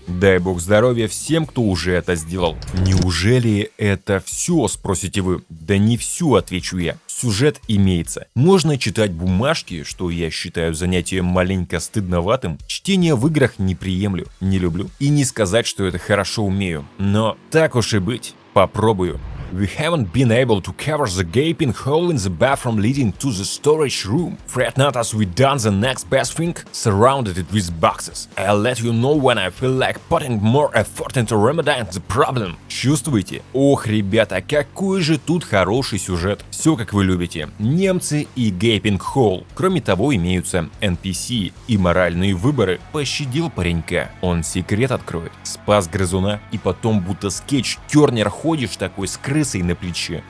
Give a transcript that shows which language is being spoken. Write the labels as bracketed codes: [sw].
[ru] Дай бог здоровья всем, кто уже это сделал. Неужели это все, спросите вы? Да не все, отвечу я. Сюжет имеется. Можно читать бумажки, что я считаю занятием маленько стыдноватым. Чтение в играх не приемлю, не люблю. И не сказать, что это хорошо умею. Но так уж и быть, попробую. [en] We haven't been able to cover the gaping hole in the bathroom leading to the storage room. Fret not, as we done the next best thing, surrounded it with boxes. I'll let you know when I feel like putting more effort into remedying the problem. [ru] Чувствуете? Ох, ребята, какой же тут хороший сюжет. Все как вы любите. Немцы и [en] gaping hole. [ru] Кроме того, имеются NPC и моральные выборы. Пощадил паренька. Он секрет откроет. Спас грызуна. И потом будто скетч Тернер ходишь такой с крысой на плече.